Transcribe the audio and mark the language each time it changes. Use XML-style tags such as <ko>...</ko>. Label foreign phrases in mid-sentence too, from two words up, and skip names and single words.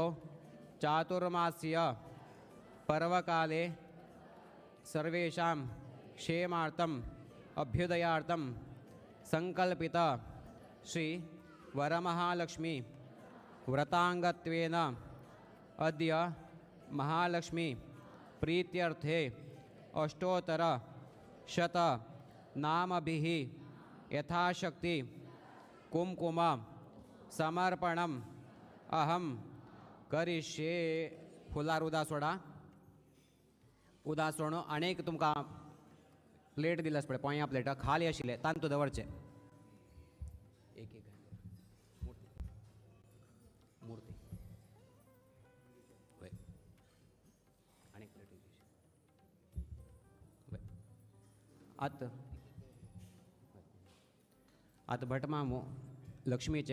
<sa>चातुर्मास्य पर्वकाले सर्वेषां क्षेमार्थम् अभ्युदयार्थं संकल्पित श्री वरमहालक्ष्मी व्रतांगत्वेन अद्य महालक्ष्मी प्रीत्यर्थे अष्टोत्तर शत नामभिः यथाशक्ति कुमकुम समर्पणं अहम करिष्ये</sa> <kok>फुलार उदा सोडा उदा सोडून अनेक तुमकां प्लेट दिल्यास पळय पोंया प्लेट खाली आशिल्ले तांतू दवरचे एक एक मूर्ती वय अनेक प्लेट वय आत भटमामू लक्ष्मीचे</kok>